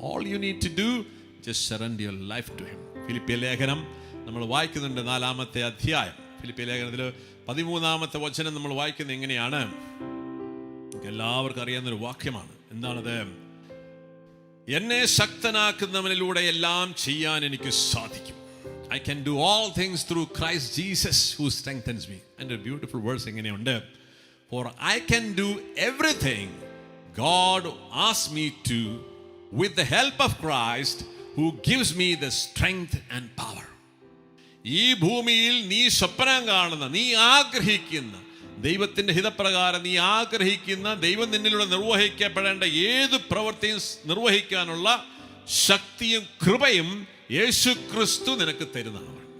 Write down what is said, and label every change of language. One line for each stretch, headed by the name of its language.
English: All you need to do, just surrender your life to him.
Malayalam: ഫിലിപ്പിയ ലേഖനം നമ്മൾ വായിക്കുന്നുണ്ട്, 4-ാമത്തെ അധ്യായം. ഫിലിപ്പിയ ലേഖനത്തിൽ 13-ാമത്തെ വചനം നമ്മൾ വായിക്കുന്നത് എങ്ങനെയാണ്? എല്ലാവർക്കും അറിയാവുന്നൊരു വാക്യമാണ്. എന്താണത്? എന്നെ ശക്തനാക്കുന്നവനിലൂടെ എല്ലാം ചെയ്യാൻ എനിക്ക് സാധിക്കും.
English: I can do all things through Christ Jesus who strengthens me. And a beautiful verse
Malayalam: എങ്ങനെയുണ്ട്?
English: For I can do everything God asks me to with the help of Christ who gives me the strength and power.
Malayalam: ഈ ഭൂമിയിൽ നീ സ്വപ്നം കാണുന്ന, നീ ആഗ്രഹിക്കുന്ന, ദൈവത്തിൻ്റെ ഹിതപ്രകാരം നീ ആഗ്രഹിക്കുന്ന, ദൈവം നിന്നിലൂടെ നിർവഹിക്കപ്പെടേണ്ട ഏത് പ്രവൃത്തിയും നിർവഹിക്കാനുള്ള ശക്തിയും കൃപയും യേശു ക്രിസ്തു നിനക്ക് തരുന്നതാണ്.